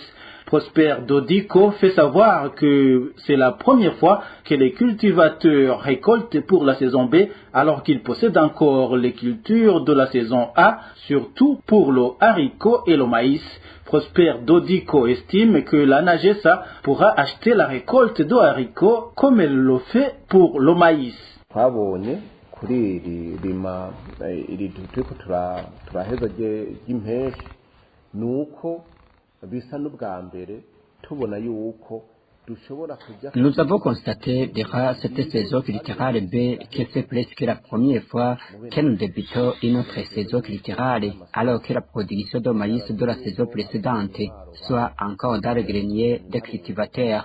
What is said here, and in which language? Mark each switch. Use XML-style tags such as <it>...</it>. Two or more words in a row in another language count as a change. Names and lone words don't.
<fr>Prosper Dodico fait savoir que c'est la première fois que les cultivateurs récoltent pour la saison B alors qu'ils possèdent encore les cultures de la saison A, surtout pour le haricot et le maïs. Prosper Dodico estime que la NAGESA pourra acheter la récolte de haricots comme elle le fait pour le maïs.</fr> <rn>twabonye kuri iri turiko turaheza ry'impeshi nuko bisa n'ubwa mbere tubona yuko</rn> <fr>Nous avons constaté durant cette saison culturelle B que c'est presque la première fois que nous débutons une autre saison culturelle, alors que la production de maïs de la saison précédente soit encore dans le grenier des cultivateurs.</fr>